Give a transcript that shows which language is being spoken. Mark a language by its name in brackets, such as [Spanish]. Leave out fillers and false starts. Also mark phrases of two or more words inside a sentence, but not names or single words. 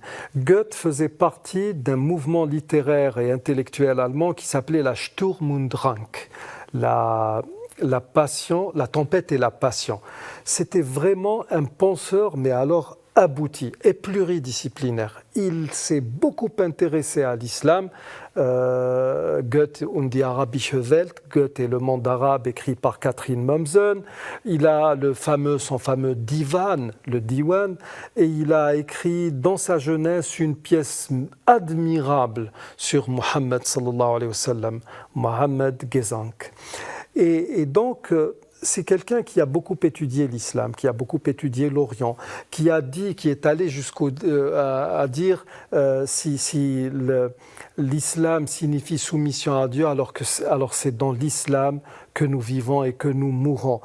[French] Goethe faisait partie d'un mouvement littéraire et intellectuel allemand qui s'appelait la Sturm und Drang, la passion, la tempête et la passion. C'était vraiment un penseur, mais alors abouti et pluridisciplinaire. Il s'est beaucoup intéressé à l'islam. Goethe und die arabische Welt, Goethe et le monde arabe, écrit par Catherine Mommsen. Il a son fameux divan, le diwan, et il a écrit dans sa jeunesse une pièce admirable sur Mohammed [Arabic] صلى الله عليه وسلم, [French] Mohammed Gezank. Et donc, c'est quelqu'un qui a beaucoup étudié l'islam, qui a beaucoup étudié l'Orient, qui est allé à dire si l'islam signifie soumission à Dieu, alors c'est dans l'islam que nous vivons et que nous mourons.